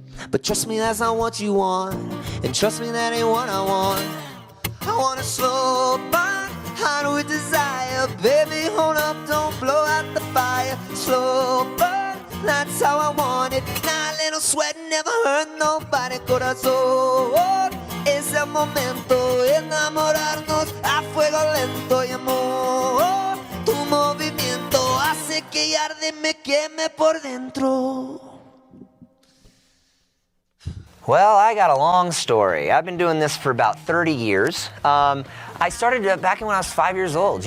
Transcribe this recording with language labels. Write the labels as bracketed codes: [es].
[en] But trust me, that's not what you want, and trust me, that ain't what I want. I want a slow burn, hot with desire. Baby, hold up, don't blow out the fire. Slow burn, that's how I want it. Now a little sweat never hurt nobody. [es] Corazón, es el momento de enamorarnos a fuego lento. Y amor, tu movimiento hace que arde me queme por dentro. [en] Well, I got a long story. I've been doing this for about 30 years. I started back when I was 5 years old.